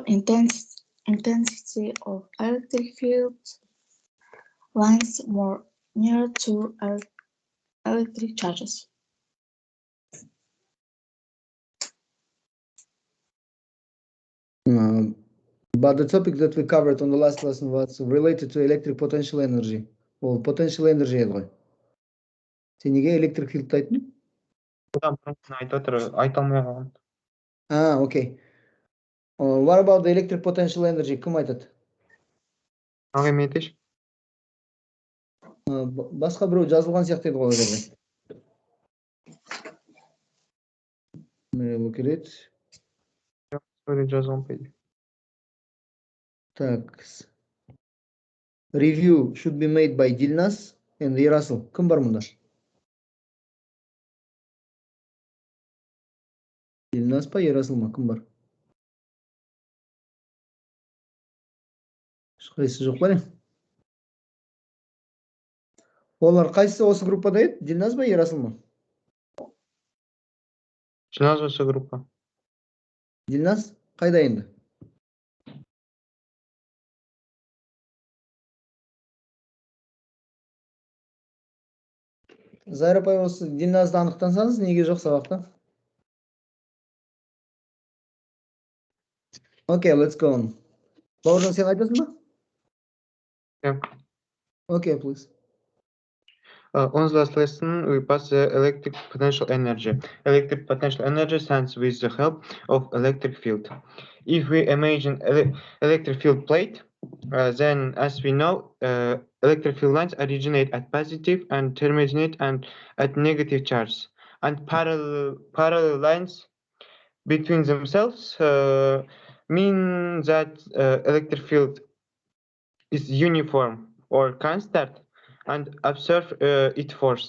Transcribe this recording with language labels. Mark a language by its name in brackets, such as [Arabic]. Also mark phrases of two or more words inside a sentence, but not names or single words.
[English] Intensity of electric field lines more near to electric charges. But the topic that we covered on the last lesson was related to electric potential energy. [Kazakh] Ол [English] potential energy [Kazakh] еді ғой. Сен неге [English] electric field [Kazakh] айтың? айтып отыр, айта алмай қалған. [English] Okay. What about the electric potential energy? [Kazakh] Кім айтады? Ағай мен айтайыншы. Басқа біреу жазылған сияқты еді ғой жерде. [English] Look at it. [Kazakh] Жазылған пойды. Так. [English] Review should be made by Dilnas and Ерасыл. [Kazakh] Кім бар мұнда? Dilnas па, Ерасыл ма? Кім бар? Ешқайсысы жоқ па не? Олар қайсысы осы группада еді? Dilnas ба, Ерасыл ма? Dilnas осы группа. Dilnas қайда енді? Зайра апай, осы Dilnasды анықтансаңыз, неге жоқ сабақта? [English] Okay, let's go on. [Kazakh] Бауыржан, сен айтасың ба? [English] Yeah. Okay, please. On the last lesson, we passed the electric potential energy. Electric potential energy stands with the help of electric field. If we imagine electric field plate, Then, as we know, electric field lines originate at positive and terminate and at negative charge, and parallel lines between themselves mean that electric field is uniform or constant and observe its force.